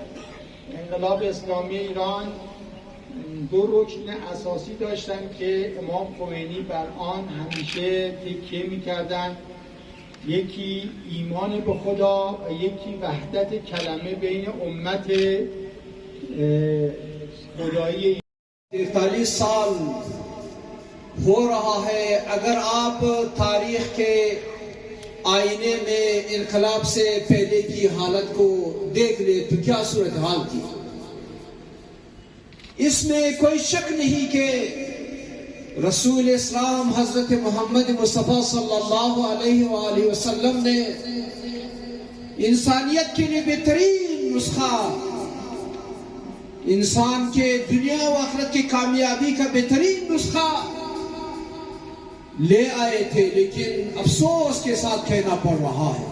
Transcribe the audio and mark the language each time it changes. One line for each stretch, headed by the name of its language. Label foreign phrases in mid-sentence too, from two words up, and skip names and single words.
Persian: انقلاب اسلامی ایران دو رکن اساسی داشتن که امام خمینی بر آن همیشه تکیه میکردن، یکی ایمان به خدا و یکی وحدت کلمه بین امت خدایی.
Urdu: 43 سال ہو رہا ہے. اگر آپ تاریخ کے آئینے میں انقلاب سے پہلے کی حالت کو دیکھ لیں تو کیا صورتحال تھی؟ اس میں کوئی شک نہیں کہ رسول اسلام حضرت محمد مصطفیٰ
Arabic: صلی اللہ علیہ وآلہ وسلم
Urdu: نے انسانیت کے لیے بہترین نسخہ، انسان کے دنیا و آخرت کی کامیابی کا بہترین نسخہ لے آئے تھے، لیکن افسوس کے ساتھ کہنا پڑ رہا ہے.